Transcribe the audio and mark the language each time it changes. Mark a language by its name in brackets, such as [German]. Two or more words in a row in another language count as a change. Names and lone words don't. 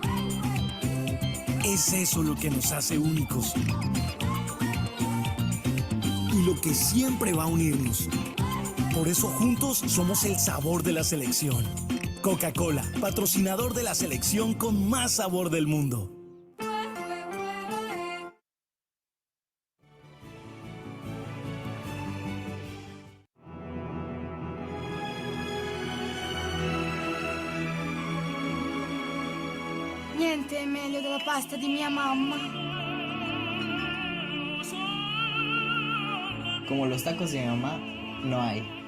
[Spanish] Es eso lo que nos hace únicos. Y lo que siempre va a unirnos. Por eso juntos somos el sabor de la selección. Coca-Cola, patrocinador de la selección con más sabor del mundo. [Italian] Niente è meglio della pasta di mia mamma. [Spanish] Como los tacos de mi mamá, no hay.